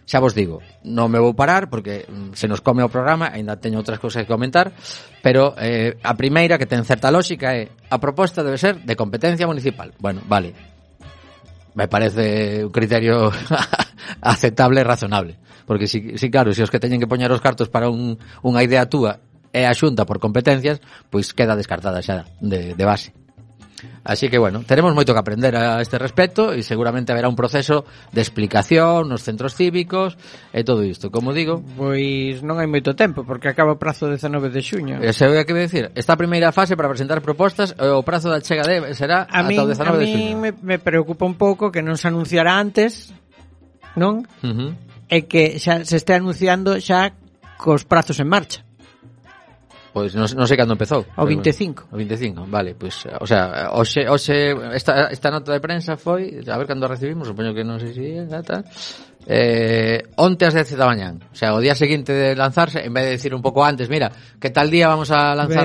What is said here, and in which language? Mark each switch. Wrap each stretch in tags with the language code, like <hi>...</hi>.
<gl>Xa vos digo, non me vou parar porque se nos come o programa, ainda teño outras cousas que comentar, pero a primeira, que ten certa lógica, é: a proposta debe ser de competencia municipal. Bueno, vale. Me parece un criterio aceptable e razonable. Porque si claro, si os que teñen que poñer os cartos para unha idea túa e a Xunta por competencias, pois queda descartada xa de base. Así que, bueno, tenemos moito que aprender a este respecto e seguramente haberá un proceso de explicación nos centros cívicos e todo isto. Como digo... Pois non hai moito tempo, porque acaba o prazo 19 de xuño. Eso é o que quero dicir. Esta primeira fase para presentar propostas, o prazo da chega de, será a ata o 19 de xuño. A mí me preocupa un pouco que non se anunciara antes, non? Uh-huh. E que xa se esté anunciando xa cos prazos en marcha.</gl> <es>Pues no sé cuándo empezó.</es> <gl>O 25. Bueno, o 25, vale.</gl> <es>Pues, o sea, o se, esta nota de prensa fue, a ver cuándo recibimos, supongo que no sé si es, tal.</es> <gl>Ontem ás 10 da mañá, o sea, o día seguinte de lanzarse, en vez de decir un pouco antes, mira,</gl> <es>que tal día vamos a lanzar,</es>